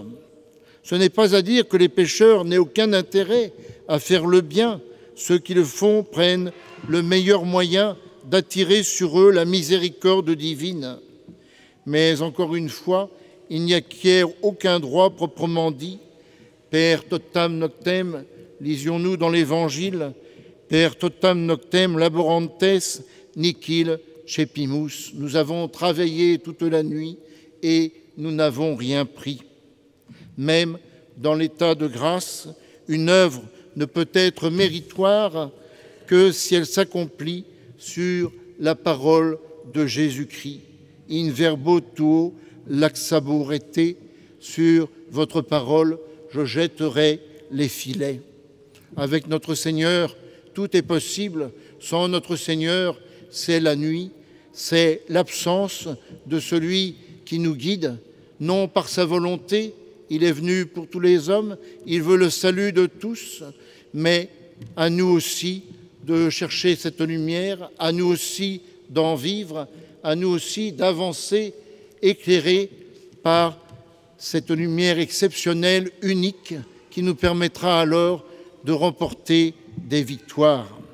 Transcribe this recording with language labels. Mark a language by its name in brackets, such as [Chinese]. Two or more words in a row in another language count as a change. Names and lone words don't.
[French] Ce n'est pas à dire que les pécheurs n'aient aucun intérêt à faire le bien. Ceux qui le font prennent le meilleur moyen d'attirer sur eux la miséricorde divine. Mais encore une fois, il n'y acquiert aucun droit proprement dit. [Latin] Per totam noctem, [French] lisions-nous dans l'Évangile, [Latin] per totam noctem laborantes nihil cepimus. [French] Nous avons travaillé toute la nuit et nous n'avons rien pris. Même dans l'état de grâce, une œuvre ne peut être méritoire que si elle s'accomplit sur la parole de Jésus-Christ. [Latin] In verbo tuo laxaborete, [French] sur votre parole, je jetterai les filets. Avec notre Seigneur, tout est possible. Sans notre Seigneur, c'est la nuit, c'est l'absence de celui qui nous guide, non par sa volonté, il est venu pour tous les hommes, il veut le salut de tous, mais à nous aussi de chercher cette lumière, à nous aussi d'en vivre, à nous aussi d'avancer éclairés par cette lumière exceptionnelle, unique, qui nous permettra alors de remporter des victoires.